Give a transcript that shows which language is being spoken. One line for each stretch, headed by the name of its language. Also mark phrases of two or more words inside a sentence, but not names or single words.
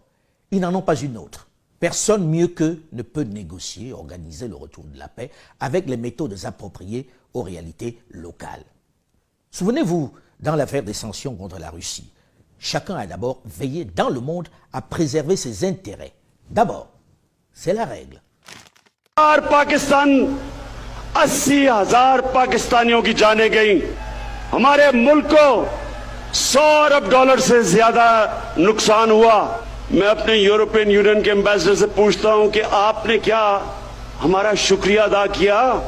French: Ils n'en ont pas une autre. Personne mieux qu'eux ne peut négocier, organiser le retour de la paix avec les méthodes appropriées aux réalités locales. Souvenez-vous, dans l'affaire des sanctions contre la Russie, chacun a d'abord veillé dans le monde à préserver ses intérêts. D'abord, c'est la règle.
Hindi: पाकिस्तान 80,000 पाकिस्तानियों की जानें गई, हमारे मुल्क को 100 अरब डॉलर से ज्यादा नुकसान हुआ। मैं अपने
English: European Union
Hindi: के एम्बेसडर से पूछता हूं कि आपने क्या हमारा शुक्रिया अदा किया?